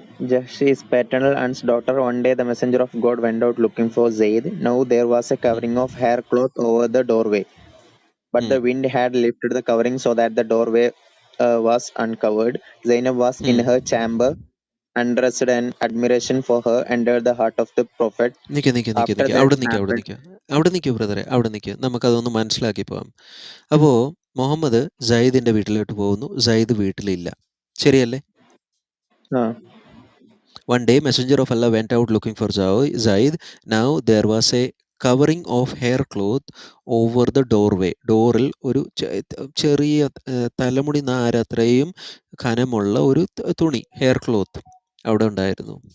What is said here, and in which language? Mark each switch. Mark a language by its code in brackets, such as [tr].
[en] Jahsh's paternal aunt's daughter. One day the messenger of God went out looking for Zayd. Now there was a covering of haircloth over the doorway, but the wind had lifted the covering so that the doorway was uncovered. Zainab was in her chamber, undressed, and admiration for her entered the heart of the Prophet. After that happened, [ml] അവിടെ നിൽക്കൂ ബ്രദറെ, അവിടെ നിൽക്കുക, നമുക്കതൊന്ന് മനസ്സിലാക്കി പോകാം. അപ്പോൾ മുഹമ്മദ് സയ്യിദിൻ്റെ വീട്ടിലോട്ട് പോകുന്നു, സയ്യിദ് വീട്ടിലില്ല, ശരിയല്ലേ? [en] One day, Messenger of Allah went out looking for Zaid. Now there was a covering of hair cloth over the doorway. [ml] ഡോറിൽ ഒരു ചെറിയ തലമുടി നാരത്രയും ഖനമുള്ള ഒരു തുണി, ഹെയർ ക്ലോത്ത് അവിടെ ഉണ്ടായിരുന്നു.